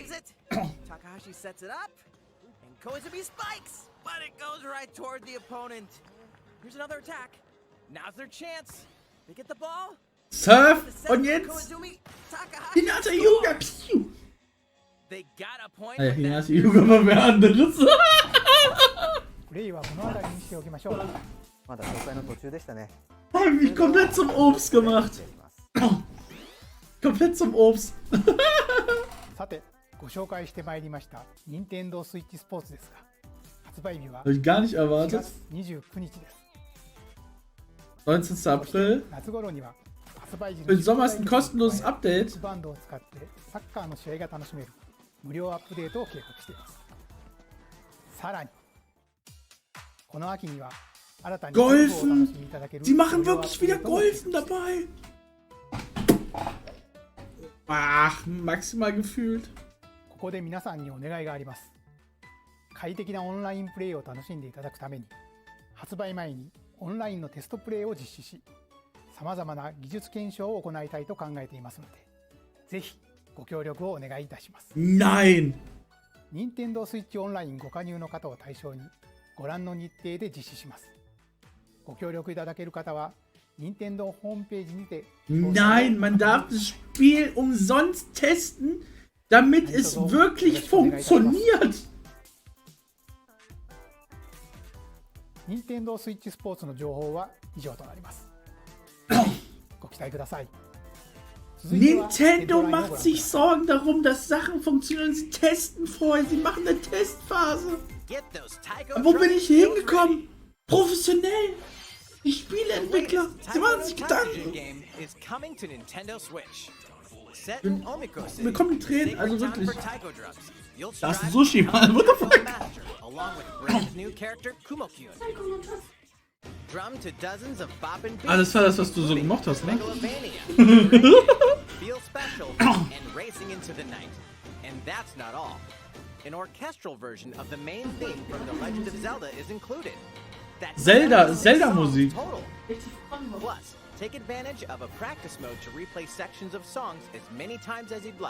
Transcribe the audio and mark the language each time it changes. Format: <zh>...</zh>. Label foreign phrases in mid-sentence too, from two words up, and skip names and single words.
<en>receives it. Takahashi sets it up. And Koizumi spikes. But it goes right toward the opponent. Here's another attack. Now's their chance. They get the ball. Surf The set</en> <de>und</de> <en>for</en> <de>jetzt</de> <en>Koizumi. Takahashi Hinata scores. Yuga. Piu. They got a point. Ey, with that.</en> <de>Hinata Yuga war wer anderes.</de> <ja>プレイはこの辺りにしておきましょう。まだ紹介の途中でしたね。</ja> <de>Hab mich komplett zum Obst gemacht. Komplett zum Obst.</de> <ja>さて、ご紹介してまいりました任天堂スイッチスポーツですが、発売日は</ja> <de>Hab ich gar nicht</de> <ja>4</ja> <de>erwartet.</de> <ja>月29日です。</ja> <de>19. April.</de> <ja>夏頃には発売時</ja> <de>Für den Sommer ist ein kostenloses</de> <ja>バ</ja> <de>Update.</de> <ja>ンドを使ってサッカーの試合が楽しめる無料アップデートを計画しています。さらにこの秋には新たに</ja> <de>Golfen!</de> <ja>ゴルフをお楽しみいただける</ja> <de>Sie machen</de> <ja>無料アッ</ja> <de>wirklich</de> <ja>プデ</ja> <de>wieder</de> <ja>ートも</ja> <de>Golfen dabei. Ach, maximal gefühlt.</de> <ja>ここで皆さんにお願いがあります。快適なオンラインプレイを楽しんでいただくために、発売前にオンラインのテストプレイを実施し、様々な技術検証を行いたいと考えていますので、ぜひご協力をお願いいたします。</ja> <de>Nein!</de> <ja>任天堂スイッチオンラインご加入の方を対象に、ご覧の日程で実施します。ご協力いただける方は、任天堂ホームページにて、</ja> <de>Nein, man darf das Spiel umsonst testen, damit es wirklich funktioniert.</de> <ja>任天堂スイッチスポーツの情報は以上となります。ご期待ください。</ja> <de>Nintendo macht sich Sorgen darum, dass Sachen funktionieren. Sie testen vorher, sie machen eine Testphase.</de> <en>Get those Taiko</en> <de>Wo bin ich hier</de> <en>drums</en> <de>hingekommen? Professionell. Die</de> <en>ready.</en> <de>Spieleentwickler.</de> <en>The</en> <de>Sie machen</de> <en>latest</en> <de>sich</de> <en>Taiko</en> <de>Gedanken.</de> <en>game is coming to Nintendo Switch. Set</en> <de>Bin-</de> <en>in Omiko City,</en> <de>mir kommen die Tränen,</de> <en>sacred</en> <de>also</de> <en>town</en> <de>wirklich.</de> <en>for Taiko drums. You'll</en> <de>Das ist</de> <en>strive</en> <de>Sushi,</de> <en>to become Mann. What the a fuck? master, along with brand new character Kumo-kyun. Drum to dozens of boppin' beats,</en> <de>Ah, das war das, was du so gemocht hast, ne?</de> <en>Megalovania, Feel Special, and Racing into the Night. And that's not all. An orchestral version of the main theme from The Legend of Zelda is included. That's</en> <de>Zelda</de> <en>76 songs</en> <de>Musik.</de> <en>total. Plus, take advantage of a practice mode to replay sections of songs as many times as you'd like.</en>